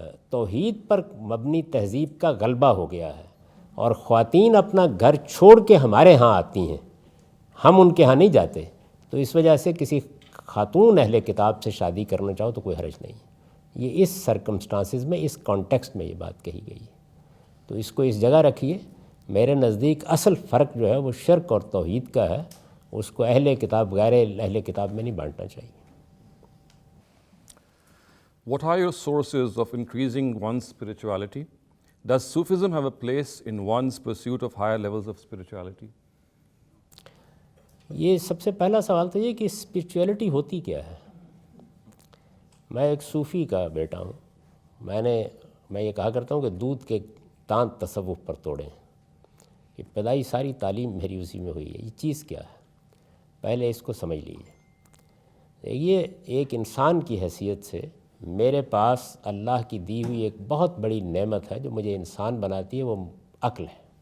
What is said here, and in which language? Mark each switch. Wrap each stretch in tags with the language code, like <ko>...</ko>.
<ur>توحید پر مبنی تہذیب کا غلبہ ہو گیا ہے، اور خواتین اپنا گھر چھوڑ کے ہمارے ہاں آتی ہیں، ہم ان کے ہاں نہیں جاتے، تو اس وجہ سے کسی خاتون اہل کتاب سے شادی کرنا چاہو تو کوئی حرج نہیں۔ یہ اس سرکمسٹانسز میں، اس کانٹیکسٹ میں یہ بات کہی گئی ہے، تو اس کو اس جگہ رکھیے۔ میرے نزدیک اصل فرق جو ہے وہ شرک اور توحید کا ہے، اس کو اہل کتاب غیر اہل کتاب میں نہیں بانٹنا چاہیے۔</ur> <en>What are your sources of increasing one's spirituality? Does Sufism have a place in one's pursuit of higher levels of spirituality?</en> <ur>یہ سب سے پہلا سوال تو یہ کہ اسپریچویلٹی ہوتی کیا ہے؟ میں ایک صوفی کا بیٹا ہوں، میں یہ کہا کرتا ہوں کہ دودھ کے دانت تصوف پر توڑیں، ابتدائی ساری تعلیم میری اسی میں ہوئی ہے۔ یہ چیز کیا ہے پہلے اس کو سمجھ لیجیے۔ یہ ایک انسان کی حیثیت سے میرے پاس اللہ کی دی ہوئی ایک بہت بڑی نعمت ہے جو مجھے انسان بناتی ہے، وہ عقل ہے۔</ur>